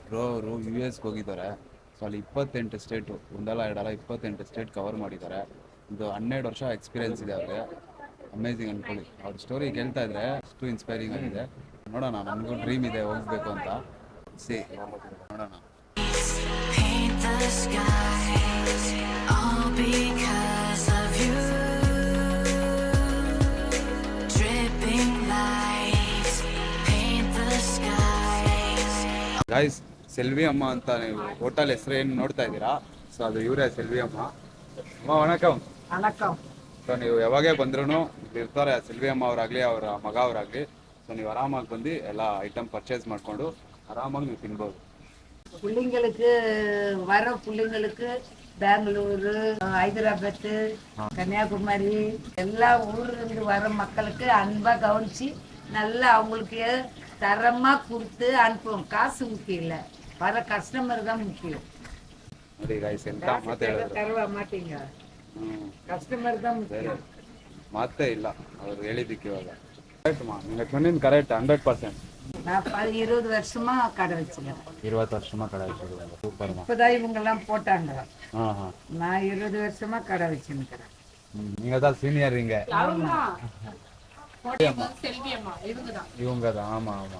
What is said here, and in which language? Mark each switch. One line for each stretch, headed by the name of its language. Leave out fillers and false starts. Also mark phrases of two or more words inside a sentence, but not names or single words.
Kannada: ಬ್ರೋ ಅವರು US ಹೋಗಿದ್ದಾರೆ. ಸೊ ಅಲ್ಲಿ 28 ಸ್ಟೇಟು, ಒಂದಲ್ಲ ಎರಡಲ್ಲ 28
English: state cover
Kannada: ಮಾಡಿದ್ದಾರೆ. ಒಂದು 12 ವರ್ಷ ಎಕ್ಸ್ಪೀರಿಯನ್ಸ್ ಇದೆ ಅವ್ರಿಗೆ. ಅಮೇಝಿಂಗ್ ಅಂದ್ಕೊಳ್ಳಿ. ಅವ್ರ ಸ್ಟೋರಿ ಕೇಳ್ತಾ ಇದ್ರೆ ಅಷ್ಟು ಇನ್ಸ್ಪೈರಿಂಗ್ ಆಗಿದೆ. ನೋಡೋಣ, ನನಗೂ ಡ್ರೀಮ್ ಇದೆ ಹೋಗ್ಬೇಕು ಅಂತ. ನೋಡೋಣ.
English: Paint the skies, all because of you. Dripping lights, paint the skies.
Kannada: ಗಾಯ್ಸ್, ಸೆಲ್ವಿ ಅಮ್ಮ ಅಂತ ನೀವು ಹೋಟೆಲ್ ಹೆಸರು ಏನು ನೋಡ್ತಾ ಇದ್ದೀರಾ, ಸೊ ಅದು ಇವರೇ ಸೆಲ್ವಿ ಅಮ್ಮ. ಅಮ್ಮ ವಣಕಂ. ಸೊ ನೀವು ಯಾವಾಗೇ ಬಂದ್ರೂ ಇಲ್ಲಿ ಇರ್ತಾರೆ ಸೆಲ್ವಿ ಅಮ್ಮ ಅವರಾಗಲಿ ಅವರ ಮಗ ಅವರಾಗಲಿ. ಸೊ ನೀವು ಆರಾಮಾಗಿ ಬಂದು ಎಲ್ಲ
English: item purchase
Kannada: ಮಾಡಿಕೊಂಡು ಆರಾಮಾಗಿ ನೀವು ತಿನ್ಬೋದು.
Tamil: பிள்ளைங்களுக்கு வர பிள்ளைங்களுக்கு பெங்களூரு, ஹைதராபாத்து, கன்னியாகுமரி எல்லா ஊர்ல இருந்து வர மக்களுக்கு அன்பா கவனிச்சு நல்லா அவங்களுக்கு தரமா கொடுத்து அனுப்புவோம். காசு முக்கியம் இல்லை, வர கஸ்டமர் தான் முக்கியம்.
Kannada: ನೋಡಿ ಗಾಯ್ಸ್, ಎಂತ ಮಾತು ಹೇಳಿದ್ರು.
Tamil: தரவா மாட்டீங்க, கஸ்டமர் தான் முக்கியம்.
Kannada: ಮಾತೇ ಇಲ್ಲ ಅವ್ರು ಹೇಳಿದ್ದಕ್ಕೆ. ಇವಾಗ ಕರೆಕ್ಟ್ ಮಾ, ನಿಮಗೆ சொன்னது ಕರೆಕ್ಟ್ 100%.
Tamil: நான் 20 வருஷமா கடை வச்சுக்கிறேன். 20 வருஷமா கடை வச்சிருக்கீங்க. சூப்பர்மா. இப்பதான் இவங்க எல்லாம் போட்டாங்க. ஆஹா. நான் 20 வருஷமா கடை வச்சுருக்கிறேன். நீங்க தான் சீனியர் இங்க. இவங்க தான். ஆமா ஆமா.